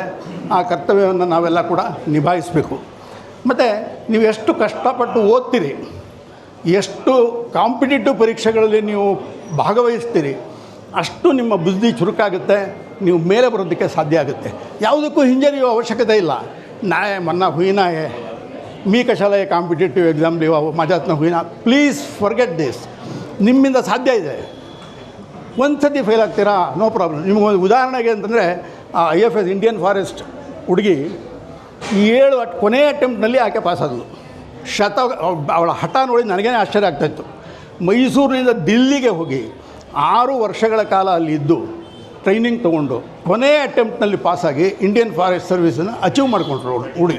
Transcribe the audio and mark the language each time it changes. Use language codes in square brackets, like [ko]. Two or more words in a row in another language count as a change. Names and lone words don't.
[kn] ಆ ಕರ್ತವ್ಯವನ್ನು ನಾವೆಲ್ಲ ಕೂಡ ನಿಭಾಯಿಸಬೇಕು. ಮತ್ತು ನೀವು ಎಷ್ಟು ಕಷ್ಟಪಟ್ಟು ಓದ್ತೀರಿ, ಎಷ್ಟು ಕಾಂಪಿಟೇಟಿವ್ ಪರೀಕ್ಷೆಗಳಲ್ಲಿ ನೀವು ಭಾಗವಹಿಸ್ತೀರಿ, ಅಷ್ಟು ನಿಮ್ಮ ಬುದ್ಧಿ ಚುರುಕಾಗುತ್ತೆ, ನೀವು ಮೇಲೆ ಬರೋದಕ್ಕೆ ಸಾಧ್ಯ ಆಗುತ್ತೆ. ಯಾವುದಕ್ಕೂ ಹಿಂಜರಿಯುವ ಅವಶ್ಯಕತೆ ಇಲ್ಲ. ನಾಳೆ [mr] म्हणा होईना हे, मी कशाला हे [en] competitive exam [mr] लिहावं, माझ्यातनं होईना, [en] Please forget this. [kn] ನಿಮ್ಮಿಂದ ಸಾಧ್ಯ ಇದೆ. ಒಂದು ಸತಿ ಫೇಲ್ ಆಗ್ತೀರಾ, [en] no problem. [kn] ನಿಮಗೊಂದು ಉದಾಹರಣೆಗೆ ಅಂತಂದರೆ IFS [en] Indian Forest [kn] ಹುಡುಗಿ 7 ಕೊನೆಯ ಅಟೆಂಪ್ಟ್ನಲ್ಲಿ ಆಕೆ ಪಾಸಾದಳು. ಅವಳ ಹಠ ನೋಡಿ ನನಗೇ ಆಶ್ಚರ್ಯ ಆಗ್ತಾಯಿತ್ತು. ಮೈಸೂರಿನಿಂದ ದಿಲ್ಲಿಗೆ ಹೋಗಿ 6 ವರ್ಷಗಳ ಕಾಲ ಅಲ್ಲಿ ಇದ್ದು ಟ್ರೈನಿಂಗ್ ತೊಗೊಂಡು ಕೊನೆಯ ಅಟೆಂಪ್ಟ್ನಲ್ಲಿ ಪಾಸಾಗಿ [en] Indian Forest [kn] ಸರ್ವಿಸನ್ನು ಅಚೀವ್ ಮಾಡಿಕೊಂಡ್ರು ಹುಡುಗಿ.